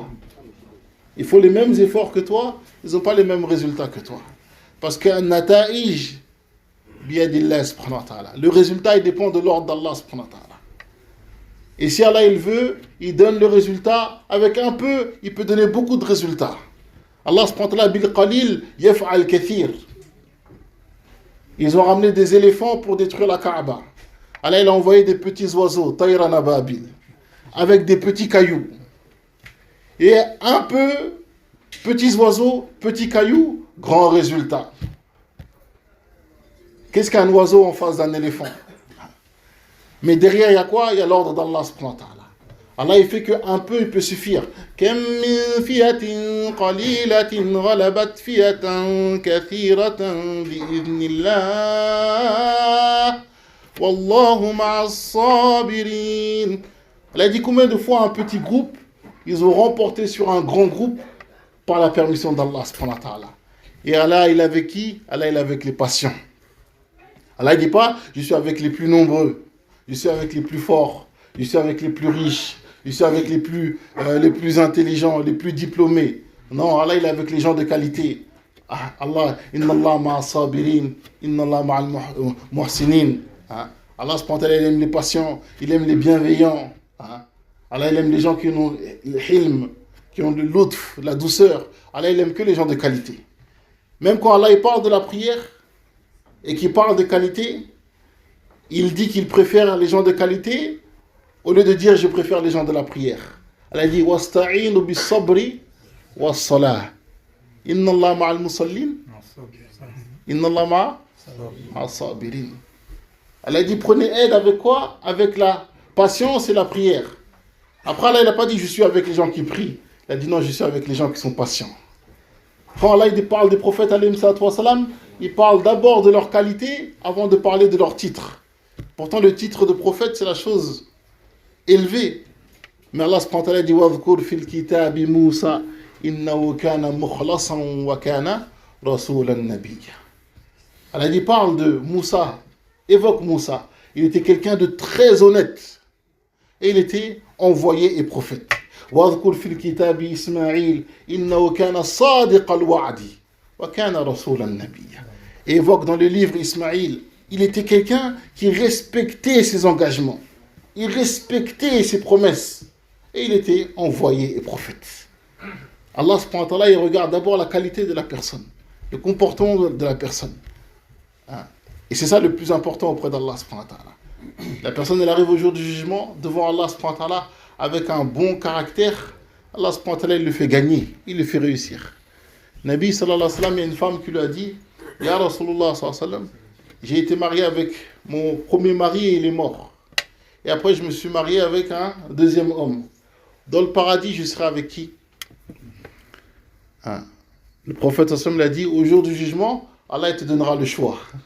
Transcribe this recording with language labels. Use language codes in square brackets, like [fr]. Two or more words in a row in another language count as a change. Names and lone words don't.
[fr] Ils font les mêmes efforts que toi, ils n'ont pas les mêmes résultats que toi. Parce que [ar] النتائج بيد الله سبحانه وتعالى. [fr] Le résultat, il dépend de l'ordre d'Allah [ar] سبحانه وتعالى. [fr] Et si Allah il veut, il donne le résultat. Avec un peu, il peut donner beaucoup de résultats. [ar] الله سبحانه وتعالى بالقليل يفعل الكثير. [fr] Ils ont ramené des éléphants pour détruire la Kaaba. Allah il a envoyé des petits oiseaux, [ar] طيرا أبابيل, [fr] avec des petits cailloux. Et un peu, petits oiseaux, petits cailloux, grand résultat. Qu'est-ce qu'un oiseau en face d'un éléphant? Mais derrière, il y a quoi? Il y a l'ordre d'Allah [ar] سبحانه وتعالى. [fr] Allah, il fait qu'un peu, il peut suffire. [ar] كم من فئة قليلة غلبت فئة كثيرة بإذن الله. والله مع الصابرين. [fr] Allah dit combien de fois un petit groupe ils ont remporté sur un grand groupe par la permission d'Allah [ar] سبحانه وتعالى. [fr] Et Allah, il est avec qui? Allah, il est avec les patients. Allah ne dit pas, je suis avec les plus nombreux, je suis avec les plus forts, je suis avec les plus riches, je suis avec les plus intelligents, les plus diplômés. Non, Allah, il est avec les gens de qualité. [ar] آه، الله، إن الله مع الصابرين، إن الله مع المحسنين. [fr] Allah, il aime les patients, il aime les bienveillants. Allah, il aime les gens qui ont le hilm, qui ont le lutf, la douceur. Allah, il aime que les gens de qualité. Même quand Allah il parle de la prière et qu'il parle de qualité, il dit qu'il préfère les gens de qualité au lieu de dire je préfère les gens de la prière. [ar] Allah dit واستعينوا بالصبر والصلاة. إن الله مع المصلين. إن الله مع الصابرين. [fr] Allah dit prenez aide avec quoi? Avec la patience et la prière. Après Allah il n'a pas dit je suis avec les gens qui prient. Il a dit non, je suis avec les gens qui sont patients. Quand Allah il parle des prophètes, il parle d'abord de leur qualité avant de parler de leur titre. Pourtant, le titre de prophète, c'est la chose élevée. [ar] Mais الله سبحانه وتعالى dit وَذْكُرْ فِي الْكِتَابِ مُوسَى إِنَّهُ كَانَ مُخْلَصًا وَكَانَ رَسُولًا نَبِيًّا. [fr] Allah dit parle de Moussa, évoque Moussa. Il était quelqu'un de très honnête. Et il était envoyé et prophète. [ar] واذكر في الكتاب إسماعيل إنه كان صادق الوعد وكان رسولا نبيا. [fr] Et évoque dans le livre Ismaïl, il était quelqu'un qui respectait ses engagements, il respectait ses promesses et il était envoyé et prophète. [ar] الله سبحانه وتعالى, [fr] il regarde d'abord la qualité de la personne, le comportement de la personne. Et c'est ça le plus important auprès d'Allah [ar] سبحانه وتعالى. [fr] La personne elle arrive au jour du jugement devant Allah [ar] سبحانه وتعالى [fr] avec un bon caractère, [ar] الله سبحانه وتعالى, [fr] il le fait gagner, il le fait réussir. [ar] نبي صلى الله عليه وسلم, [fr] il y a une femme qui lui a dit [ar] يا رسول الله صلى الله عليه وسلم, [fr] j'ai été marié avec mon premier mari et il est mort. Et après, je me suis marié avec un deuxième homme. Dans le paradis, je serai avec qui? Le prophète [ar] صلى الله عليه وسلم [fr] l'a dit au jour du jugement, Allah il te donnera le choix.